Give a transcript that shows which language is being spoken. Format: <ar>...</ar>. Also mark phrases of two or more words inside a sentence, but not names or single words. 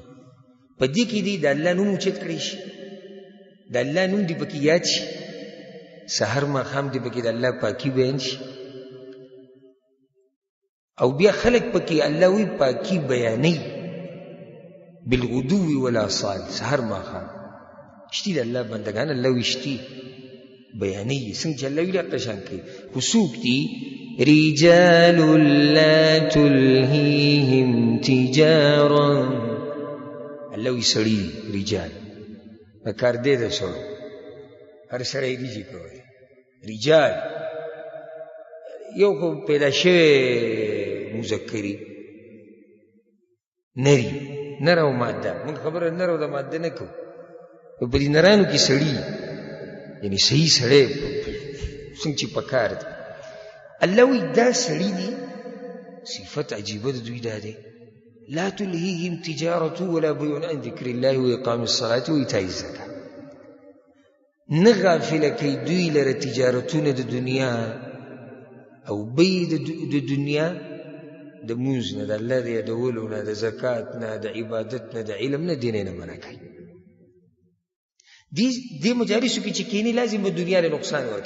<ps>په دې کې دی د الله نوم اوچت کړی شي، د الله نوم دې پکې یاد شي، سحر ماښام دې پکې د الله پاکي بیان شي. او بیا خلق پکې الله وی پاکي بیانوي</ps> <ar>بالغدو والآصال.</ar> <ps>سحر ماښام شتي د الله بندگان الله وی شتي بیانوي څنګه چې الله وی دغه شان کوي. خو څوک دي؟</ps> <ar>رجال لا تلهيهم تجارة.</ar> <ps>الله وی سړي رجال کار دې د سړو هر سړی دي چې کوي رجال. یو خو پیدا شوی مذکری نری نر او ماده، موږ خبره نر او د ماده نه کوو. په دې نرانو کې سړي یعنی صحیح سړی څنګه چې پکار دی. الله وی دا سړي دي صفت عجیبه د دوی دا دی</ps> <ar>لا تلهيهم تجارة ولا بيع عن ذكر الله وإقام الصلاة وإيتاء الزكاة.</ar> <ps>نه غافله کوي دوی لره تجارتونه د دنیا او بیع د دنیا، د مونځ نه، د الله د یادولو نه، د زکات نه، د عبادت نه، د علم نه، دین نه منع کوي. دې مجالسو کې چې کینی لازم به دنیا له نقصان ورکړي.</ps>